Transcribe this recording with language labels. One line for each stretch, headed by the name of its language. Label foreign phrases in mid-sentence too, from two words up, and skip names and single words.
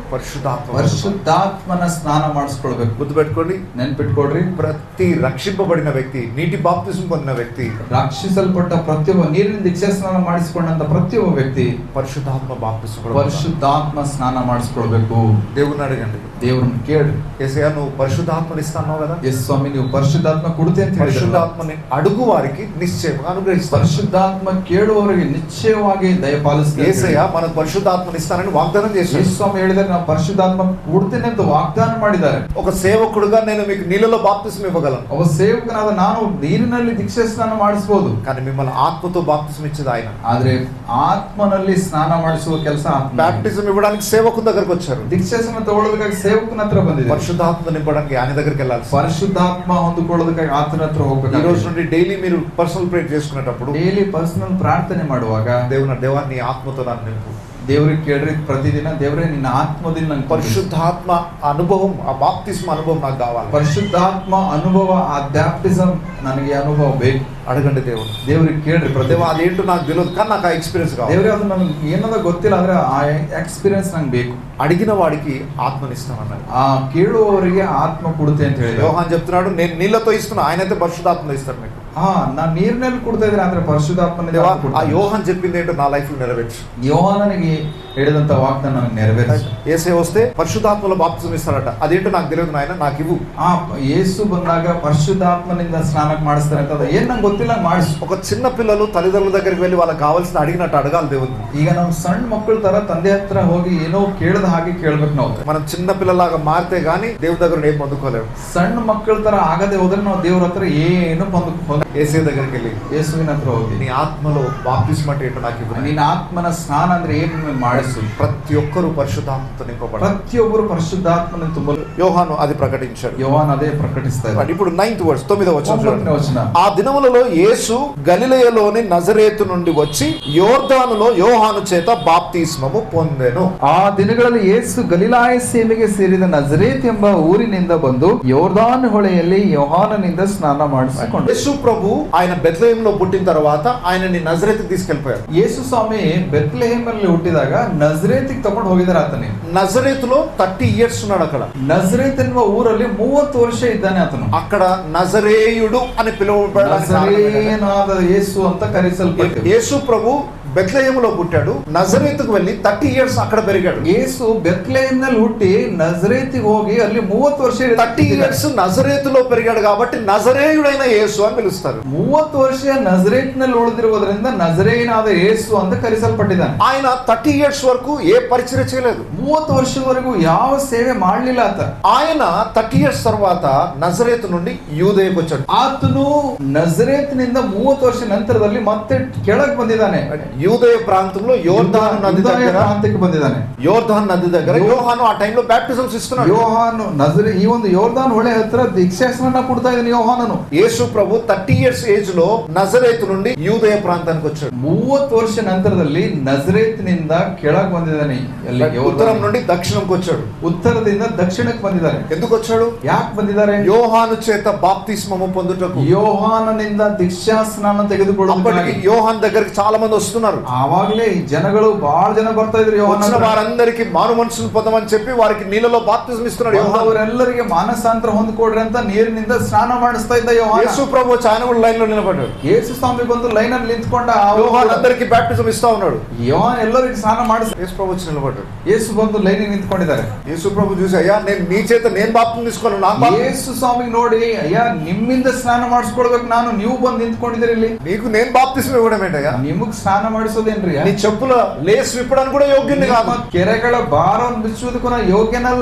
Kannada: ಪರಿಶುದ್ಧಾತ್ಮನ ಸ್ನಾನ ಮಾಡಿಸ್ಕೊಳ್ಬೇಕು.
Telugu: గుర్తుపెట్టుకోండి,
Kannada: ನೆನ್ಪಿಟ್ಕೊಡ್ರಿ,
Telugu: ప్రతి రక్షింపబడిన వ్యక్తి, నీటి బాప్తిజం పొందిన వ్యక్తి,
Kannada: ರಕ್ಷಿಸಲ್ಪಟ್ಟ ಪ್ರತಿಯೊಬ್ಬ, ನೀರಿನ ದೀಕ್ಷಾ ಸ್ನಾನ ಮಾಡಿಸಿಕೊಂಡಂತ ಪ್ರತಿಯೊಬ್ಬ ವ್ಯಕ್ತಿ
Telugu: పరిశుద్ధాత్మ బాప్తిజం
Kannada: ಪರಿಶುದ್ಧಾತ್ಮ ಸ್ನಾನ ಮಾಡಿಸ್ಕೊಳ್ಬೇಕು.
Telugu: దేవుని అడగండి,
Kannada: ದೇವ್ರನ್ನ ಕೇಳ್ರಿ,
Telugu: యేసయ్య నువ్వు పరిశుద్ధాత్మని ఇస్తావు కదా?
Kannada: ಎಸ್ ಸ್ವಾಮಿ, ನೀವು ಪರಿಶುದ್ಧಾತ್ಮ ಕೊಡುತ್ತೆ ಅಂತ ಹೇಳಿದ್ರಲ್ಲ.
Telugu: పరిశుద్ధాత్మని అడుగు వారికి నిశ్చయంగా అనుగ్రహిస్తారు.
Kannada: ಪರಿಶುದ್ಧಾತ್ಮ ಕೇಳುವವರಿಗೆ ನಿಶ್ಚಯವಾಗಿ ದಯಪಾಲಿಸ್ತಾರೆ.
Telugu: యేసయ్య మనకు పరిశుద్ధాత్మని ఇస్తానని వాగ్దానం చేశాడు.
Kannada: ಯೇಸು ಸ್ವಾಮಿ ಹೇಳಿದರೆ ನಾವು ಪರಿಶುದ್ಧಾತ್ಮ ಕೊಡ್ತೇನೆ ಅಂತ ವಾಗ್ದಾನ ಮಾಡಿದ್ದಾರೆ.
Telugu: ఒక సేవకుడుగా నేను మీకు నీళ్ళలో బాప్తిజం ఇవ్వగలను,
Kannada: ಒಬ್ಬ ಸೇವಕನಾದ ನಾನು ನೀರಿನಲ್ಲಿ ದೀಕ್ಷಾ ಸ್ನಾನ ಮಾಡಿಸಬಹುದು,
Telugu: కానీ మిమ్మల్ని ఆత్మతో బాప్తిజం ఇచ్చేది ఆయన.
Kannada: ಆದ್ರೆ ಆತ್ಮನಲ್ಲಿ ಸ್ನಾನ ಮಾಡಿಸುವ ಕೆಲಸ
Telugu: బాప్టిజం ఇవ్వడానికి సేవకుని దగ్గరకు వచ్చారు,
Kannada: ದೀಕ್ಷಾ ಸ್ನಾನ ತಗೊಳ್ಳೋದಕ್ಕಾಗಿ ಸೇವಕನ ಹತ್ರ ಬಂದಿದೆ.
Telugu: పరిశుద్ధాత్మ నింపడానికి ఆయన దగ్గరికి వెళ్ళాలి.
Kannada: ಪರಿಶುದ್ಧಾತ್ಮ ಹೊಂದಿಕೊಳ್ಳೋದಕ್ಕಾಗಿ ಆತನ ಹತ್ರ ಹೋಗ್ಬೇಕು.
Telugu: ఈ రోజు నుండి డైలీ మీరు
English: personal prayer
Telugu: చేసుకునేటప్పుడు
English: daily personal
Kannada: ಪ್ರಾರ್ಥನೆ ಮಾಡುವಾಗ
Telugu: దేవాన్ని ఆత్మతో నన్ను నింపు.
Kannada: ದೇವ್ರಿಗೆ ಕೇಳ್ರಿ ಪ್ರತಿದಿನ, ದೇವ್ರೆ ನಿನ್ನ ಆತ್ಮದಿಂದ ನಂಗೆ
Telugu: పరిశుద్ధాత్మ అనుభవం, ఆ బాప్తిస్మ అనుభవం నాకు కావాలి.
Kannada: ಪರಿಶುದ್ಧಾತ್ಮ ಅನುಭವ, ಆ ಬ್ಯಾಪ್ಟಿಸಮ್ ನನಗೆ ಅನುಭವ ಬೇಕು.
Telugu: అడగండి దేవుడు,
Kannada: ದೇವ್ರಿಗೆ ಕೇಳ್ರಿ
Telugu: దేవా అదేంటో నాకు తెలియదు కానీ నాకు ఆ ఎక్స్పీరియన్స్ కావాలి.
Kannada: ದೇವ್ರೆ ಅದು ನನಗೆ ಏನದ ಗೊತ್ತಿಲ್ಲ, ಆದ್ರೆ ಆ ಎಕ್ಸ್ಪೀರಿಯನ್ಸ್ ನಂಗೆ ಬೇಕು.
Telugu: అడిగిన వాడికి ఆత్మనిస్తానన్నాడు.
Kannada: ಆ ಕೇಳುವವರಿಗೆ ಆತ್ಮ ಕೊಡುತ್ತೆ ಅಂತ ಹೇಳಿ
Telugu: యోహాన్ చెప్తున్నాడు, నేను నీళ్ళతో ఇస్తున్నా, ఆయనైతే పరిశుద్ధాత్మలో ఇస్తాడు మీకు.
Kannada: ನಾನು ನೀರಿನಲ್ಲಿ ಕೊಡ್ತಾ ಇದ್ರೆ ಅಂದ್ರೆ ಪರಿಶುದ್ಧಾತ್ಮನ
Telugu: దేవా ఆ యోహాన్ చెప్పింది ఏంటో నా లైఫ్ లో నెరవేర్చు.
Kannada: ಯೋಹಾನನಿಗೆ ಹೇಳಿದಂತ ವಾಗ್ದಾನ ನನಗೆ ನೆರವೇರಿಸು.
Telugu: యేసే వస్తే పరిశుద్ధాత్మలో బాప్తిజం ఇస్తాడట, అదేంటో నాకు తెలియదు నాయన, నాకు ఇవ్వు.
Kannada: ಆ ಯೇಸು ಬಂದಾಗ ಪರಿಶುದ್ಧಾತ್ಮನಿಂದ ಸ್ನಾನ ಮಾಡಿಸ್ತಾರೆ ಅಂತ ಏನ್ ನಂಗೆ ಗೊತ್ತಿಲ್ಲ, ಮಾಡಿಸು.
Telugu: ఒక చిన్న పిల్లలు తల్లిదండ్రుల దగ్గరికి వెళ్ళి వాళ్ళకి కావాల్సిన అడిగినట్టు అడగాలి దేవుని.
Kannada: ಈಗ ನಾವು ಸಣ್ಣ ಮಕ್ಕಳ ತರ ತಂದೆ ಹತ್ರ ಹೋಗಿ ಏನೋ ಕೇಳದ ಹಾಗೆ ಕೇಳ್ಬೇಕು. ನಾವು
Telugu: మనం చిన్న పిల్లలాగా మారితే గానీ దేవుని దగ్గర ఏం పొందుకోలేము.
Kannada: ಸಣ್ಣ ಮಕ್ಕಳ ತರ ಆಗದೆ ಹೋದ್ರೆ ನಾವು ದೇವ್ರ ಹತ್ರ ಏನು
Telugu: యేసే దగ్గరికి వెళ్ళి
Kannada: ಯೇಸುವಿನ ಹತ್ರ ಹೋಗಿ
Telugu: నీ ఆత్మలో బాప్తిస్మ అంటే ఏంటో నాకు ఇవ్వు.
Kannada: ನಿನ್ನ ಆತ್ಮನ ಸ್ನಾನ ಅಂದ್ರೆ ಏನ್ ಮಾಡಿ ಮಾಡಿಸು.
Telugu: ప్రతి ఒక్కరూ పరిశుద్ధాత్మతో నింపబడాలి.
Kannada: ಪ್ರತಿಯೊಬ್ಬರು ಪರಿಶುದ್ಧಾತ್ಮನ ತುಂಬಲು
Telugu: యోహాను అది ప్రకటించాడు. యోహాన్ అదే ప్రకటిస్తాడు. ఇప్పుడు 9th verse 9వ వచనం చూడండి. 9వ వచనం. ఆ దినములలో యేసు గలిలయలోని నజరేతు నుండి వచ్చి యోర్దానులో యోహాను చేత బాప్తిస్మము పొందెను.
Kannada: ಆ ದಿನಗಳಲ್ಲಿ ಯೇಸು ಗಲಿಲಾಯ ಸೀಮೆಗೆ ಸೇರಿದ ನಜರೇತ್ ಎಂಬ ಊರಿನಿಂದ ಬಂದು ಯೋರ್ದಾನ್ ಹೊಳೆಯಲ್ಲಿ ಯೋಹಾನನಿಂದ ಸ್ನಾನ ಮಾಡಿಸಿಕೊಂಡ.
Telugu: యేసు ప్రభు ఆయన బెత్లెహేంలో పుట్టిన తర్వాత ఆయనని నజరేతుకి తీసుకెళ్లిపోయారు.
Kannada: ಯೇಸು ಸ್ವಾಮಿ ಬೆತ್ಲೆಹೇಮಲ್ಲಿ ಹುಟ್ಟಿದಾಗ ನಜರೇತಿಗೆ ತಗೊಂಡು ಹೋಗಿದ್ದಾರೆ ಆತನೇ.
Telugu: నజరేతులో 30 years ఉన్నాడు అక్కడ.
Kannada: ನಜರೇತ್ ಎನ್ನುವ ಊರಲ್ಲಿ 30 ವರ್ಷ ಇದ್ದಾನೆ ಆತನು.
Telugu: అక్కడ నజరేయుడు అని పిలువబడడానికి
Kannada: ನಜರೇಯನಾದ ಯೇಸು ಅಂತ ಕರೆಸಲ್ಪಟ್ಟ
Telugu: యేసు ప్రభు బెత్లెహేములో పుట్టాడు. నజరేతుకు వెళ్ళి 30 years అక్కడ పెరిగాడు.
Kannada: ಯೇಸು ಬೆತ್ಲೆಹೇಮ್ನಲ್ಲಿ ಹುಟ್ಟಿ ನಜರೇತಿಗೆ ಹೋಗಿ ಅಲ್ಲಿ 30 ವರ್ಷ
Telugu: 30 years నజరేతులో పెరిగాడు కాబట్టి నజరేయుడైన యేసు అని పిలుస్తారు.
Kannada: 30 ವರ್ಷ ನಜರೇತ್ನಲ್ಲಿ ಉಳಿದಿರುವುದರಿಂದ ನಜರೇಯನಾದ ಯೇಸು ಅಂತ ಕರೆಸಲ್ಪಟ್ಟಿದ್ದಾನೆ.
Telugu: ఆయన 30 years వరకు ఏ పరిచర్య చేయలేదు.
Kannada: 30 ವರ್ಷವರೆಗೂ ಯಾವ ಸೇವೆ ಮಾಡಲಿಲ್ಲ ಆತ.
Telugu: ఆయన 30 years తర్వాత నజరేతు నుండి యూదయకు వచ్చాడు.
Kannada: ಆತನು ನಜರೇತ್ನಿಂದ 30 ವರ್ಷ ನಂತರದಲ್ಲಿ ಮತ್ತೆ ಕೆಳಗೆ ಬಂದಿದ್ದಾನೆ.
Telugu: యూదయ ప్రాంతంలో యోర్దాను నది దగ్గర
Kannada: ಪ್ರಾಂತ್ಯಕ್ಕೆ ಬಂದಿದ್ದಾನೆ.
Telugu: యోర్దాను నది దగ్గర యోహాను ఆ టైంలో బ్యాప్టిజమ్స్ ఇస్తున్నాడు.
Kannada: ಯೋಹಾನು ಈ ಒಂದು ಯೋರ್ದಾನ್ ಹೊಳೆ ಹತ್ರ ದೀಕ್ಷಾಸ್ನಾನ ಕೊಡ್ತಾ ಇದ್ದಾನೆ ಯೋಹಾನನು.
Telugu: యేసు ప్రభు 30
English: years age
Telugu: లో నజరేతు నుండి యూదయ ప్రాంతానికి వచ్చాడు.
Kannada: 30 ವರ್ಷ ನಂತರದಲ್ಲಿ ನಜರೇತ್ನಿಂದ ಕೆಳಗೆ ಬಂದಿದ್ದಾನೆ.
Telugu: ఉత్తరం నుండి దక్షిణంకి వచ్చాడు.
Kannada: ಉತ್ತರದಿಂದ ದಕ್ಷಿಣಕ್ಕೆ ಬಂದಿದ್ದಾರೆ.
Telugu: ఎందుకు వచ్చాడు?
Kannada: ಯಾಕೆ ಬಂದಿದ್ದಾರೆ?
Telugu: యోహాను చేత బాప్తిస్మము పొందుటకు.
Kannada: ಯೋಹಾನನಿಂದ ದೀಕ್ಷಾಸ್ನಾನ ತೆಗೆದುಕೊಳ್ಳುವುದಕ್ಕೆ.
Telugu: యోహాన్ దగ్గరికి చాలా మంది వస్తున్నారు.
Kannada: ಆವಾಗಲೇ ಈ ಜನಗಳು ಬಹಳ ಜನ ಬರ್ತಾ ಇದ್ರು.
Telugu: వచ్చిన వారందరికీ మారు మనసును పొందమని చెప్పి వారికి నీళ్ళలో బాప్తిజం ఇస్తున్నాడు.
Kannada: ಅವರೆಲ್ಲರಿಗೆ ಮಾನಸಾಂತರ ಹೊಂದಿಕೊಡ್ರಿ ಅಂತ ನೀರಿನಿಂದ ಸ್ನಾನ ಮಾಡಿಸ್ತಾ ಇದ್ದ ಯೋಹಾನ.
Telugu: యేసు ప్రభు ఆయన కూడా లైన్ లో నిలబడ్డాడు.
Kannada: ಯೇಸು ಸ್ವಾಮಿ ಬಂದು ಲೈನ್ ಅಲ್ಲಿ ನಿಂತ್ಕೊಂಡ.
Telugu: యోహాన్ అందరికీ బాప్టిజం ఇస్తా ఉన్నాడు.
Kannada: ಯೋಹಾನ್ ಎಲ್ಲರಿಗೂ ಸ್ನಾನ ಮಾಡಿಸ.
Telugu: యేసు ప్రభు వచ్చి నిలబడ్డాడు.
Kannada: ಯೇಸು ಬಂದು ಲೈನ್ ನಿಂತ್ಕೊಂಡಿದ್ದಾರೆ.
Telugu: యేసు ప్రభు చూసి అయ్యా నేను నీ చేత నేను బాప్తిజం తీసుకోను.
Kannada: ಯೇಸು ಸ್ವಾಮಿ ನೋಡಿ ಅಯ್ಯ ನಿಮ್ಮಿಂದ ಸ್ನಾನ ಮಾಡಿಸ್ಕೊಳ್ಬೇಕು ನಾನು, ನೀವು ಬಂದು ನಿಂತ್ಕೊಂಡಿದ್ದೀರಿ ಇಲ್ಲಿ.
Telugu: నీకు నేను బాప్తిజం ఇవ్వడం ఏంటయ్యా?
Kannada: ನಿಮಗ್ ಸ್ನಾನ ಮಾಡಿಸೋದೇನ್ರಿ?
Telugu: నీ చెప్పుల లేస్ విప్పడానికి కూడా యోగ్యుని కాదు.
Kannada: ಕೆರೆಗಳ ಭಾರವನ್ನು ಬಿಚ್ಚುವುದಕ್ಕೂ ನಾನು ಯೋಗ್ಯನಲ್ಲ.